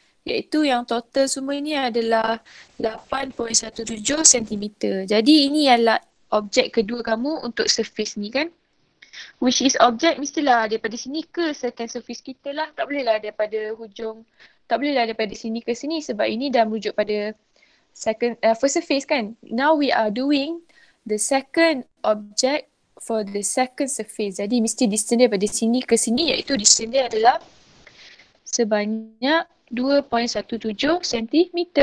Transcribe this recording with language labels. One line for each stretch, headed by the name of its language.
Malay: Iaitu yang total semua ni adalah 8.17 cm. Jadi ini adalah objek kedua kamu untuk surface ni kan.
English: Which is
Malay: objek mestilah daripada sini ke
English: second surface
Malay: kita lah. Tak bolehlah daripada hujung, tak bolehlah daripada sini ke sini sebab ini dah merujuk pada
English: second first surface
Malay: kan.
English: Now we are doing the second object for the second surface.
Malay: Jadi mesti distance daripada sini ke sini, iaitu distance dia adalah sebanyak 2.17 cm.